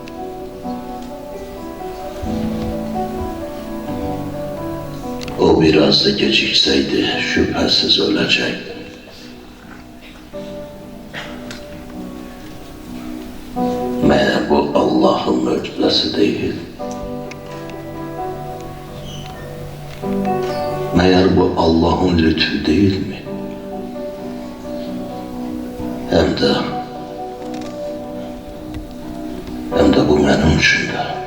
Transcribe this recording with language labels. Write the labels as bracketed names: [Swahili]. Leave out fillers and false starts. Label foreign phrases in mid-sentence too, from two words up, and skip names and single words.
[Azerbaijani] O biraz da geciksəydi, şübhəsiz öləcəkdi. Məyər bu Allah'ın möcüzəsi deyil. [Turkish] Məyər bu Allah'ın lütfu değil mi? [Azerbaijani] Hem de bu mənim üçün də.